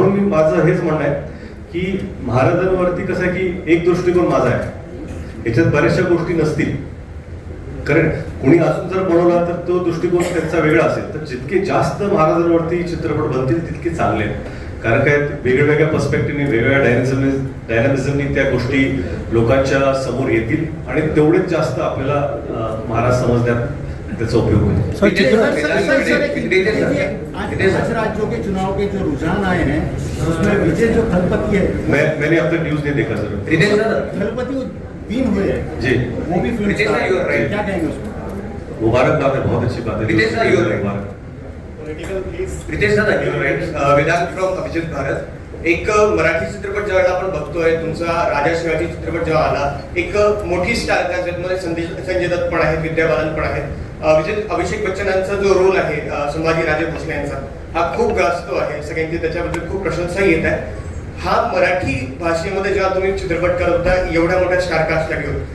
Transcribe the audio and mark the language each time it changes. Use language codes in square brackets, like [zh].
[mr] म्हणून मी माझं हेच म्हणणं आहे की महाराजांवरती कसं आहे की एक दृष्टिकोन माझा आहे, याच्यात बऱ्याचशा गोष्टी नसतील, कारण कुणी अजून जर बनवला तर तो दृष्टिकोन त्यांचा वेगळा असेल. तर जितके जास्त महाराजांवरती चित्रपट बनतील तितके चांगले आहेत, कारण काय वेगवेगळ्या पर्स्पेक्टिव्हने, वेगवेगळ्या डायनामिझमनी त्या गोष्टी लोकांच्या समोर येतील, आणि तेवढेच जास्त आपल्याला महाराज समजण्यात त्याचा उपयोग होईल. [hi] आज राज्यों के चुनाव के जो रुझान आए हैं उसमें विजय जो थलपति है, मैंने अब तक न्यूज नहीं देखा सर. थलपति 3 हुए हैं जी, वो भी फिल्म क्या कहेंगे उसमें? मुबारकबाद है, बहुत अच्छी बात है. [en] Ritesh sir, you are right. [hi] मुबारक. [mr] रितेश दादा, वेदांत फ्रॉम अभिजित भारत. एक मराठी चित्रपट ज्यावेळेला आपण बघतोय, तुमचा राजा शिवाजी चित्रपट जेव्हा आला, एक मोठी स्टार कास्ट ज्यामध्ये संजय दत्त पण आहेत, विद्या बालन पण आहेत, अभिषेक बच्चनांचा जो रोल आहे संभाजी राजे भोसले यांचा, हा खूप गाजतो आहे, सगळ्यांची त्याच्याबद्दल खूप प्रशंसाही येत आहे. हा मराठी भाषेमध्ये जेव्हा तुम्ही चित्रपट करत होता एवढ्या मोठ्या स्टार कास्टला घेऊन,